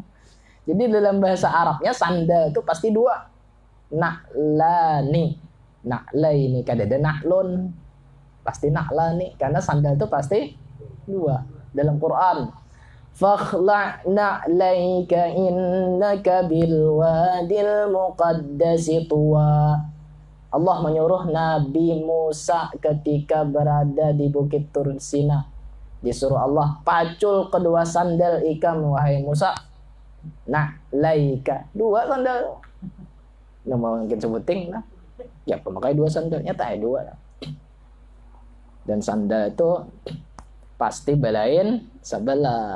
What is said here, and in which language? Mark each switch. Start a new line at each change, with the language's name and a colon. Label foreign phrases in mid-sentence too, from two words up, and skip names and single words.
Banjar: Jadi dalam bahasa Arabnya sandal itu pasti dua. Na'lani. Na'laini kada ada na'lun. Pasti na'lani karena sandal itu pasti dua. Dalam Quran,
Arabic: فاخلع نعليك إنك بالواد المقدس طوى.
Banjar: Allah menyuruh Nabi Musa ketika berada di Bukit Tur Sina. Disuruh Allah, pacul kedua sandal ikam wahai Musa. Na'laika, dua sandal. Nggak mau mungkin sebuting lah. Ya pemakai dua sandalnya tak ada dua. Dan sandal itu pasti belain sebelah.